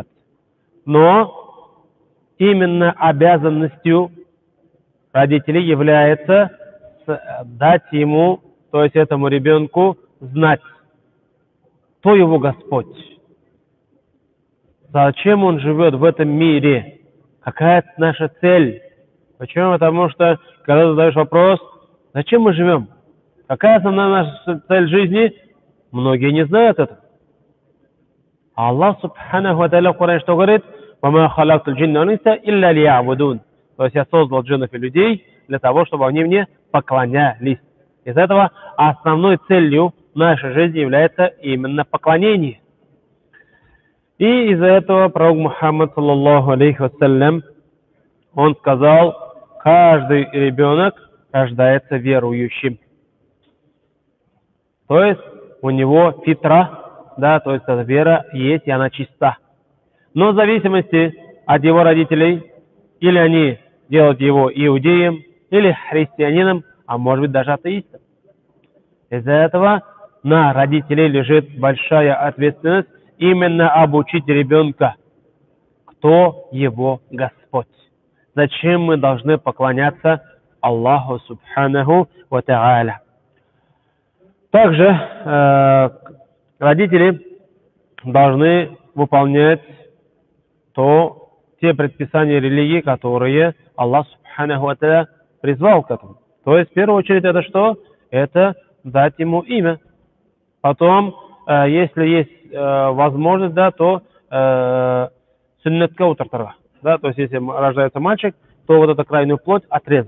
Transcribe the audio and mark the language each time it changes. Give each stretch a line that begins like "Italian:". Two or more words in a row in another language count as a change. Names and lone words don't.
Russian: Но именно обязанностью родителей является дать ему, то есть этому ребенку, знать, кто его Господь, зачем он живет в этом мире, какая наша цель. Почему? Потому что, когда ты задаешь вопрос, зачем мы живем, какая основная наша цель жизни, многие не знают этого. Аллах
Arabic: سبحانه وتعالى
Russian: в Коране что говорит?
Arabic: وَمَا خَلَقْتُ الْجِنَّ وَالْإِنسَ إِلَّا لِيَعْبُدُونَ.
Russian: То есть я создал джиннов и людей для того, чтобы они мне поклонялись. Из этого основной целью нашей жизни является именно поклонение. И из-за этого пророк Мухаммад,
Arabic: صلى الله عليه وسلم,
Russian: он сказал: каждый ребенок рождается верующим. То есть у него фитра, да, то есть эта вера есть, и она чиста. Но в зависимости от его родителей, или они делают его иудеем, или христианином, а может быть даже атеистом. Из-за этого на родителей лежит большая ответственность именно обучить ребенка, кто его Господь. Зачем мы должны поклоняться Аллаху
Arabic: سبحانه وتعالى.
Russian: Также родители должны выполнять те предписания религии, которые Аллах
Arabic: سبحانه وتعالى
Russian: призвал к этому. То есть в первую очередь это что? Это дать ему имя. Потом, если есть возможность, да, то суннатка утартара. Да, то есть, если рождается мальчик, то вот эту крайнюю плоть отрезать.